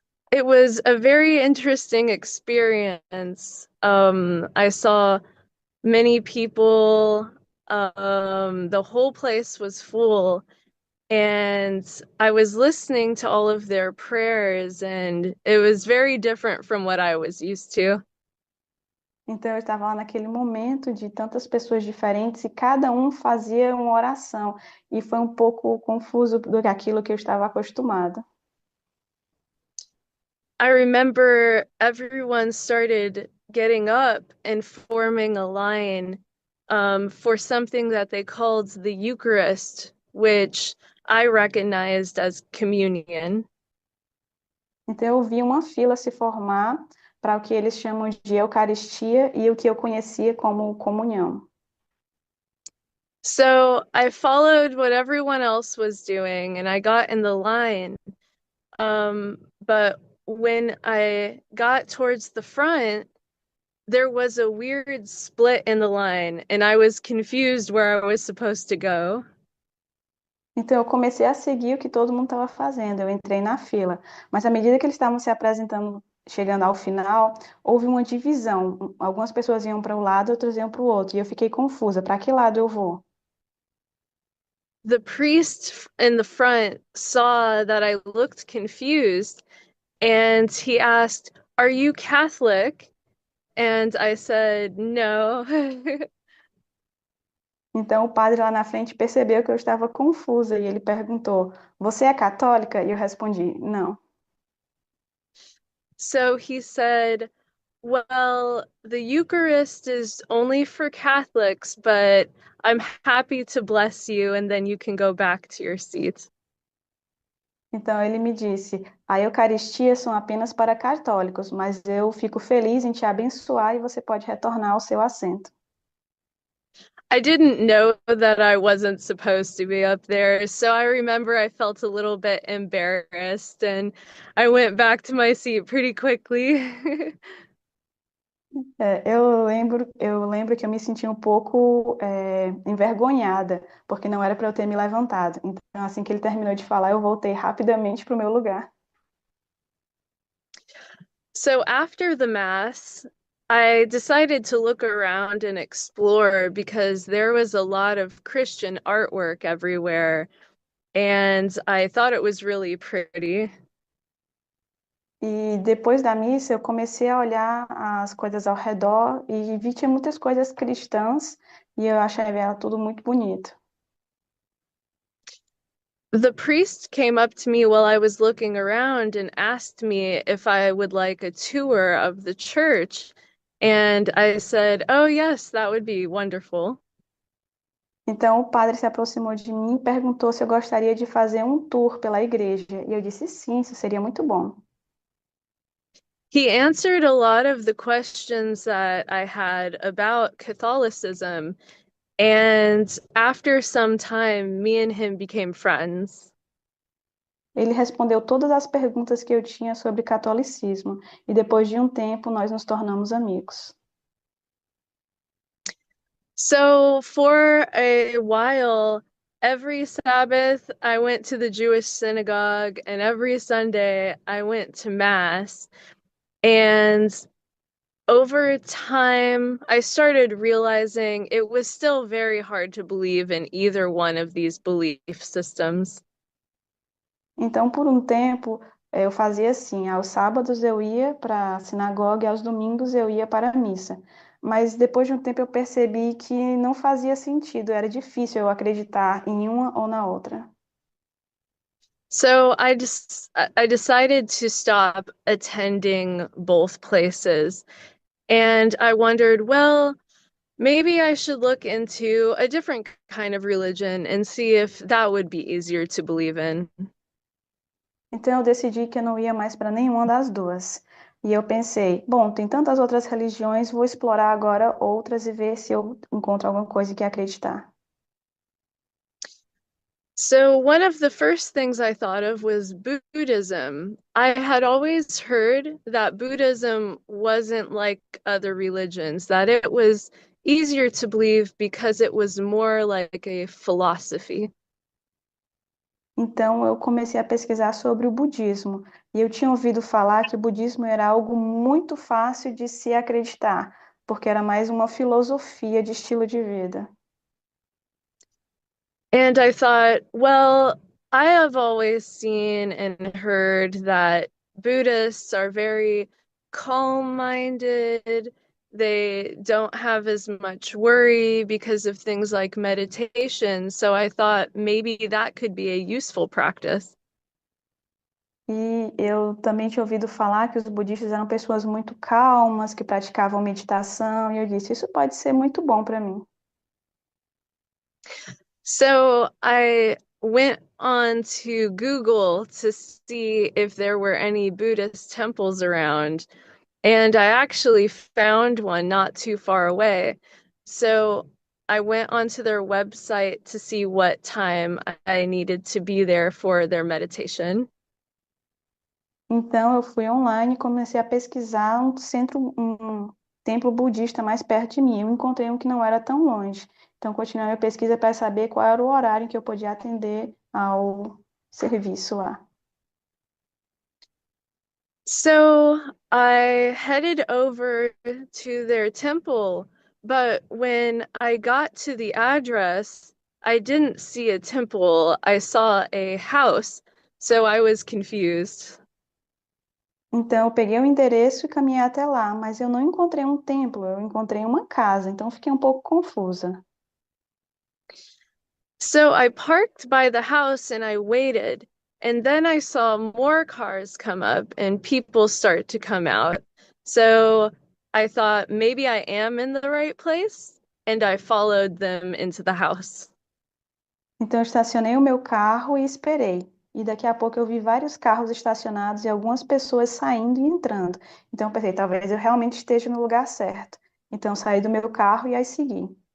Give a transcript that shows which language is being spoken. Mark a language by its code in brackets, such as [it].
[en] It was a very interesting experience. I saw many people, the whole place was full, and I was listening to all of their prayers, and it was very different from what I was used to. [pt] Então eu estava lá naquele momento de tantas pessoas diferentes e cada um fazia uma oração, e foi um pouco confuso do que aquilo que eu estava acostumada. [en] I remember everyone started getting up and forming a line for something that they called the Eucharist, which I recognized as communion. [pt] Então eu vi uma fila se formar para o que eles chamam de Eucaristia e o que eu conhecia como comunhão. [en] So I followed what everyone else was doing and I got in the line. But when I got towards the front, there was a weird split in the line and I was confused where I was supposed to go. [pt] Então eu comecei a seguir o que todo mundo estava fazendo, eu entrei na fila, mas à medida que eles estavam se apresentando chegando ao final, houve uma divisão. Algumas pessoas iam para um lado, outras iam para o outro. E eu fiquei confusa. Para que lado eu vou? [en] The priest in the front saw that I looked confused and he asked, "Are you Catholic?" And I said, "No." [pt] Então o padre lá na frente percebeu que eu estava confusa e ele perguntou: Você é católica? E eu respondi: Não. [en] So he said, "Well, the Eucharist is only for Catholics, but I'm happy to bless you, and then you can go back to your seat." [pt] Então ele me disse: A Eucaristia são apenas para católicos, mas eu fico feliz em te abençoar e você pode retornar ao seu assento. [en] I didn't know that I wasn't supposed to be up there, so I remember I felt a little bit embarrassed and I went back to my seat pretty quickly. [pt] Eu lembro que eu me senti um pouco envergonhada, porque não era para eu ter me levantado. Então, assim que ele terminou de falar, eu voltei rapidamente para o meu lugar. [en] So after the mass, I decided to look around and explore because there was a lot of Christian artwork everywhere, and I thought it was really pretty. [pt] E depois da missa, eu comecei a olhar as coisas ao redor e vi que tinha muitas coisas cristãs e eu achei ela tudo muito bonito. [en] The priest came up to me while I was looking around and asked me if I would like a tour of the church. And I said, "Oh, yes, that would be wonderful." [pt] Então o padre se aproximou de mim e perguntou se eu gostaria de fazer um tour pela igreja. E eu disse sim, isso seria muito bom. [en] He answered a lot of the questions that I had about Catholicism. And after some time, me and him became friends. [pt] Ele respondeu todas as perguntas que eu tinha sobre catolicismo e depois de um tempo nós nos tornamos amigos. [en] So for a while, every Sabbath, I went to the Jewish synagogue, and every Sunday, I went to Mass. And over time, I started realizing it was still very hard to believe in either one of these belief systems. [pt] Então, por um tempo, eu fazia assim: aos sábados eu ia para a sinagoga e aos domingos eu ia para a missa. Mas depois de um tempo eu percebi que não fazia sentido, era difícil eu acreditar em uma ou na outra. [en] So I decided to stop attending both places. And I wondered, well, maybe I should look into a different kind of religion and see if that would be easier to believe in. [pt] Então eu decidi que eu não ia mais para nenhuma das duas. E eu pensei, bom, tem tantas outras religiões, vou explorar agora outras e ver se eu encontro alguma coisa que acreditar. [en] So, one of the first things I thought of was Buddhism. I had always heard that Buddhism wasn't like other religions, that it was easier to believe because it was more like a philosophy. [pt] Então eu comecei a pesquisar sobre o budismo e eu tinha ouvido falar que o budismo era algo muito fácil de se acreditar, porque era mais uma filosofia de estilo de vida. [en] And I thought, well, I have always seen and heard that Buddhists are very calm-minded. They don't have as much worry because of things like meditation. So I thought maybe that could be a useful practice. [pt] E eu também tinha ouvido falar que os budistas eram pessoas muito calmas, que praticavam meditação, e eu disse, isso pode ser muito bom para mim. [en] So I went on to Google to see if there were any Buddhist temples around. And I actually found one not too far away. So I went onto their website to see what time I needed to be there for their meditation. [pt] Então eu fui online e comecei a pesquisar um templo budista mais perto de mim. Eu encontrei um que não era tão longe. Então continuei a pesquisa para saber qual era o horário em que eu podia atender ao serviço lá. [en] So I headed over to their temple, but when I got to the address, I didn't see a temple. I saw a house, so I was confused. [pt] Então, eu peguei o endereço e caminhei até lá, mas eu não encontrei um templo, eu encontrei uma casa, então fiquei um pouco confusa. [en] So I parked by the house and I waited, and then I saw more cars come up and people start to come out. So I thought maybe I am in the right place, and I followed them into the house. [pt] Então, eu estacionei o meu carro e esperei. E daqui a pouco eu vi vários carros estacionados e algumas pessoas saindo e entrando. Então, eu pensei, talvez eu realmente esteja no lugar certo. Então, eu saí do meu carro e aí segui.